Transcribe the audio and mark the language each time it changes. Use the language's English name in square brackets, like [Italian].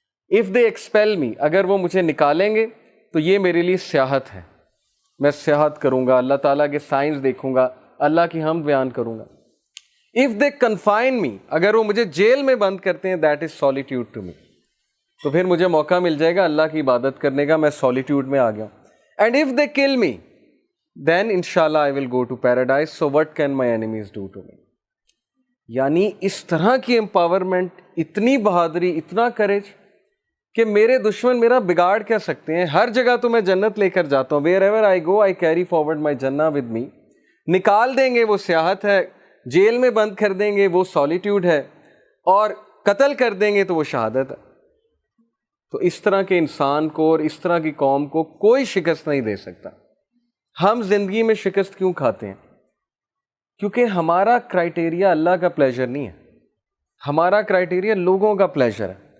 [English] If they expel me، [Urdu] اگر وہ مجھے نکالیں گے تو یہ میرے لیے سیاحت ہے، میں سیاحت کروں گا، اللہ تعالیٰ کے سائنس دیکھوں گا، اللہ کی حمد بیان کروں گا. [English] If they confine me، [Urdu] اگر وہ مجھے جیل میں بند کرتے ہیں [English] that is solitude to me، [Urdu] تو پھر مجھے موقع مل جائے گا اللہ کی عبادت کرنے کا، میں سولیٹیوڈ میں آ گیا. [English] And if they kill me then inshallah I will go to paradise, so what can my enemies do to me؟ [Urdu] یعنی اس طرح کی امپاورمنٹ، اتنی بہادری، اتنا کریج کہ میرے دشمن میرا بگاڑ کیا سکتے ہیں. ہر جگہ تو میں جنت لے کر جاتا ہوں، [English] wherever I go I carry forward my jannah with me. [Urdu] نکال دیں گے وہ سیاحت ہے، جیل میں بند کر دیں گے وہ سولیٹیوڈ ہے، اور قتل کر دیں گے تو وہ شہادت ہے. تو اس طرح کے انسان کو اور اس طرح کی قوم کو کوئی شکست نہیں دے سکتا. ہم زندگی میں شکست کیوں کھاتے ہیں؟ کیونکہ ہمارا کرائٹیریا اللہ کا پلیجر نہیں ہے، ہمارا کرائٹیریا لوگوں کا پلیجر ہے.